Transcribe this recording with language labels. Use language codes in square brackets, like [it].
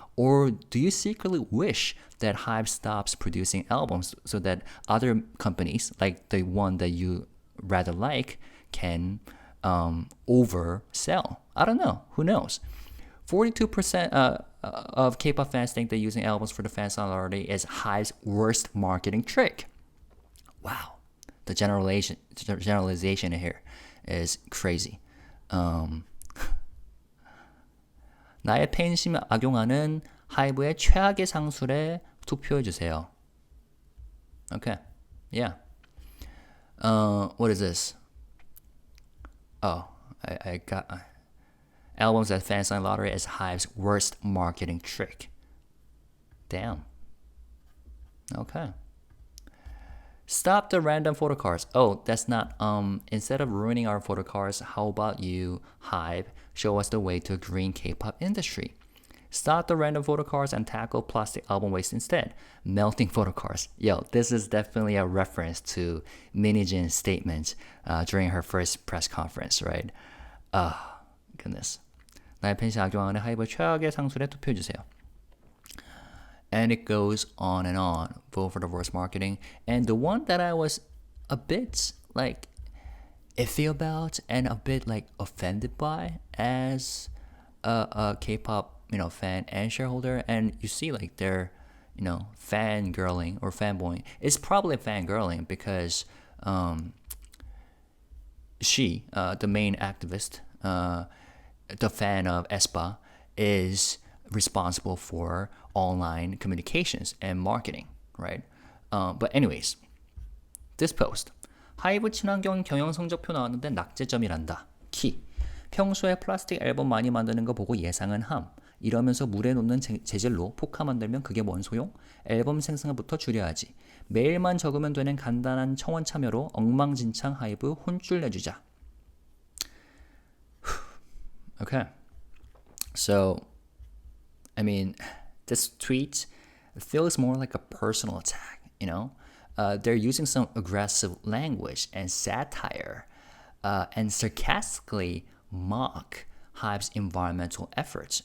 [en] Or do you secretly wish that HYBE stops producing albums so that other companies, like the one that you rather like, can oversell? I don't know. Who knows? 42% of K-pop fans think that using albums for the fan solidarity is HYBE's worst marketing trick. Wow. The generalization here is crazy. [ko] 나의 팬심 악용하는 하이브의 최악의 상술에 투표해주세요. [en] Okay, yeah. What is this? Oh, I got albums that fan sign lottery is HYBE's worst marketing trick. Damn. Okay. Stop the random photo cards. Oh, that's not, instead of ruining our photo cards, how about you, HYBE, show us the way to a green K-pop industry? Stop the random photo cards and tackle plastic album waste instead. Melting photo cards. Yo, this is definitely a reference to Minijin's statement during her first press conference, right? Goodness. [ko] 나의 팬심 악용하는 하이브 최악의 상술에 투표해주세요. [en] And it goes on and on. Vote for the worst marketing. And the one that I was a bit like iffy about and a bit like offended by as a K-pop, fan and shareholder, and you see like they're, fangirling or fanboying. It's probably fangirling because she, the main activist, the fan of Aespa, is responsible for online communications and marketing, right? But anyways, this post. [ko] 하이브 친환경 경영 성적표 나왔는데 낙제점이란다. 키. 평소에 플라스틱 앨범 많이 만드는 거 보고 예상은 함. 이러면서 물에 놓는 재질로 포카 만들면 그게 뭔 소용? 앨범 생산부터 줄여야지. 메일만 적으면 되는 간단한 청원 참여로 엉망진창 하이브 혼쭐 내주자. [en] Okay. So, I mean, this tweet feels more like a personal attack, They're using some aggressive language and satire and sarcastically mock HYBE's environmental efforts.